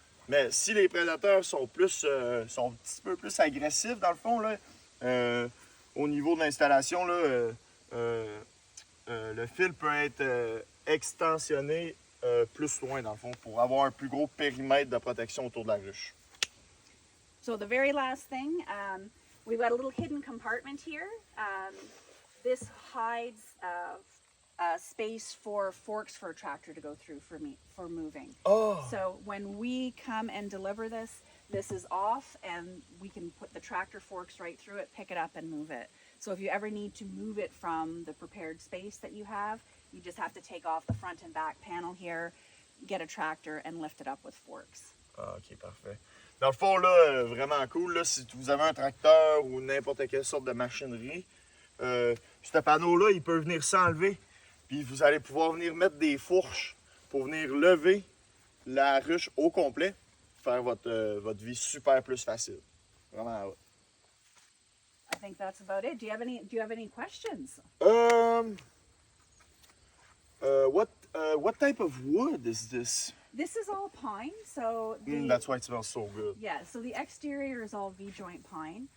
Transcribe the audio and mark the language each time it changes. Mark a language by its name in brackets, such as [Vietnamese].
[French] Mais si les prédateurs sont un petit peu plus agressifs, dans le fond, là, au niveau de l'installation, là, le fil peut être extensionné plus loin, dans le fond, pour avoir un plus gros périmètre de protection autour de la ruche. [English] So the very last thing, we've got a little hidden compartment here. this hides a space for forks for a tractor to go through for moving. Oh! So when we come and deliver this, this is off and we can put the tractor forks right through it, pick it up and move it. So if you ever need to move it from the prepared space that you have, you just have to take off the front and back panel here, get a tractor and lift it up with forks. [French] Ah, ok, parfait. Dans le fond, là, vraiment cool, là, si vous avez un tracteur ou n'importe quelle sorte de machinerie, ce panneau-là, il peut venir s'enlever. Puis vous allez pouvoir venir mettre des fourches pour venir lever la ruche au complet, faire votre vie super plus facile. Vraiment. Ouais. [English] I think that's about it. Do you have any questions? What type of wood is this? This is all pine, so That's why it smells so good. yeah, so the exterior is all V-joint pine.